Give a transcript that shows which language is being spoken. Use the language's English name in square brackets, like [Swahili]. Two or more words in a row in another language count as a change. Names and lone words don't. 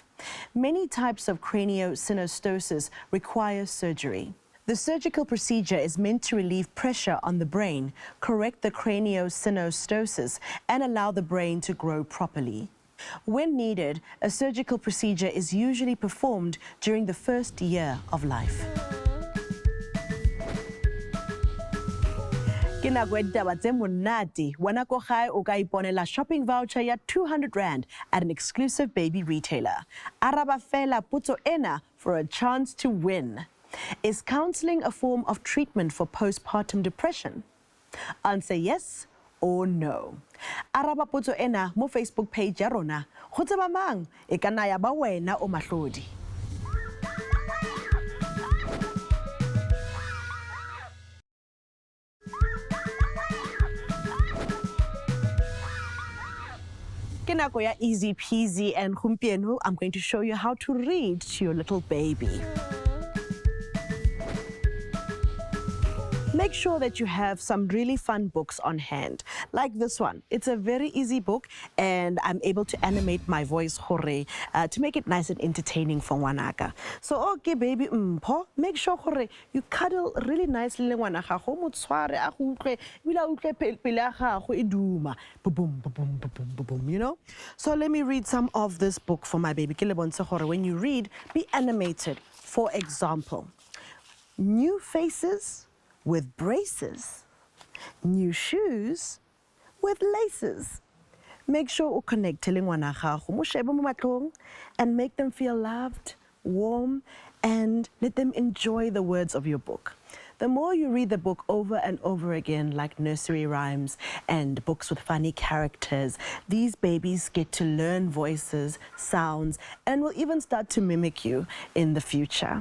[English] Many types of craniosynostosis require surgery. The surgical procedure is meant to relieve pressure on the brain, correct the craniosynostosis, and allow the brain to grow properly. When needed, a surgical procedure is usually performed during the first year of life. [Tswana] Ke nako ya ditaba tse monate. Wena ko gae o ka iponela [English] shopping voucher [Tswana] ya 200 Rand [English] at an exclusive baby retailer. [Tswana] Araba fela potso ena [English] for a chance to win. Is counseling a form of treatment for postpartum depression? Answer yes or no. [Tswana] Araba potso ena mo Facebook page ya rona. Go tseba mang e ka nna ya ba wena o mahlodi. Ke nako ya [English] easy peasy, and gompieno I'm going to show you how to read to your little baby. Make sure that you have some really fun books on hand, like this one. It's a very easy book, and I'm able to animate my voice hore to make it nice and entertaining for wanaka. So, okay, baby, make sure hore you cuddle really nicely [Tswana] le ngwana gago, mo tshware a go utlwe, bila utlwe pele ya gago e duma. [English] Boom, boom, boom, boom, you know? So let me read some of this book for my baby. [Tswana] Ke le bontshe hore [English] when you read, be animated. For example, new faces with braces, new shoes with laces. Make sure you connect to [Tswana] ngwana gago mo shebe mo matlong [English] and make them feel loved, warm, and let them enjoy the words of your book. The more you read the book over and over again, like nursery rhymes and books with funny characters, these babies get to learn voices, sounds, and will even start to mimic you in the future.